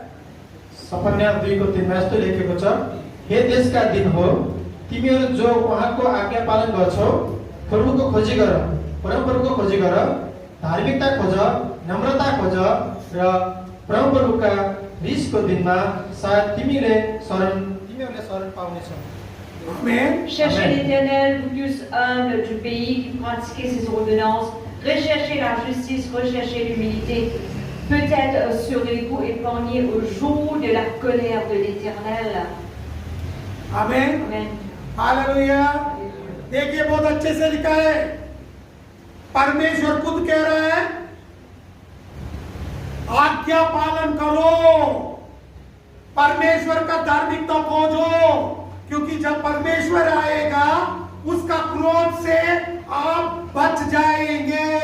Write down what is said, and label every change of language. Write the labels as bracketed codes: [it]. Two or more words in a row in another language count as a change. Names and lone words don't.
[ne] सफन्या 2:3 यस्तो लेखेको छ, हे देशका दिन हो, तिमीहरू जो उहाँको आज्ञा पालन गर्छौ, प्रभुको खोजी गर, परमप्रभुको खोजी गर, धार्मिकता खोज, नम्रता खोज र परमप्रभुका रिसको दिनमा सायद तिमीहरूले शरण पाउनेछौ. [fr] Amen. Cherchez l'Éternel, vous tous humbles du pays qui pratiquez ses ordonnances. Recherchez la justice, recherchez l'humilité. Peut-être serez-vous épargnés au jour de la colère de l'Éternel. Amen. Amen. [ne] हालेलुया. [hi] देखिए बहुत अच्छे से लिखा है. परमेश्वर खुद कह रहा है, आज्ञा पालन करो, परमेश्वर का धार्मिकता खोजो, क्योंकि जब परमेश्वर आएगा उसका क्रोध से आप बच जाएंगे.